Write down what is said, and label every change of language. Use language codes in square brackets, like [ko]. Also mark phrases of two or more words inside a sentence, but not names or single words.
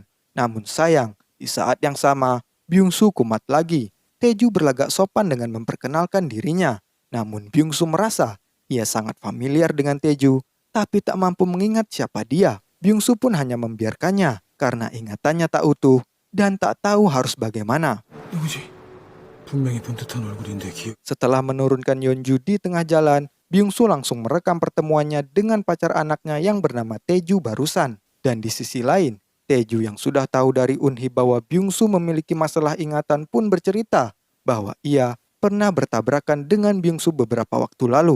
[id] Namun sayang, di saat yang sama, Byung-soo kumat lagi. Tae-ju berlagak sopan dengan memperkenalkan dirinya. Namun Byung-soo merasa ia sangat familiar dengan Tae-ju, tapi tak mampu mengingat siapa dia. Byung-soo pun hanya membiarkannya karena ingatannya tak utuh dan tak tahu harus bagaimana. [ko] 누구지? 분명히 본 듯한 얼굴인데 기억. [id] Setelah menurunkan Yeonju di tengah jalan, Byung-soo langsung merekam pertemuannya dengan pacar anaknya yang bernama Tae-ju barusan. Dan di sisi lain, Tae-ju yang sudah tahu dari Un-hee bahwa Byung-soo memiliki masalah ingatan pun bercerita bahwa ia pernah bertabrakan dengan Byung-soo beberapa waktu lalu.